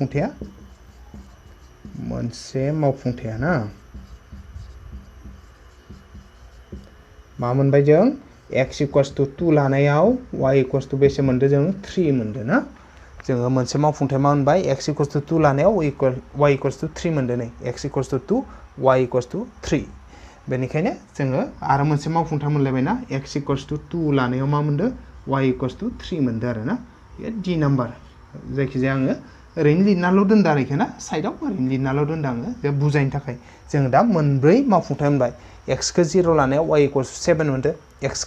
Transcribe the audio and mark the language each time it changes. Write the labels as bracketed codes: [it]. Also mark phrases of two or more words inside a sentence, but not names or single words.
[brx] मावफुंथाया ना मा मोनबाय जों [en] x equals to 2 [brx] लानायाव [en] y equals to [brx] बेसे मोनदो जों 3 मोनदो ना जोङो मोनसे मावफुंथाय मा मोनबाय [en] x equals to 2 [brx] लानायाव [en] y equals to 3 [brx] मोनदो नै [en] x equals to 2 y equals to 3 [brx] बेनिखायनो जोङो आरो मोनसे मावफुंथाय मोनलायबायना [en] x equals to 2 [brx] लानायाव मा मोनदो [en] y equals to 3 [brx] मोनदो आरो ना बे d नाम्बार जायखिजाया आङो ओरैनो लिरनाल' दोनदो आरोखि ना साइडआव ओरैनो लिरनाल' दोनदो आङो बे बुजायनो थाखाय जों दा मोनब्रै मावफुंथाय मोनबाय x खौ 0 लानायाव [en] y equals to 7 [brx] मोनदो x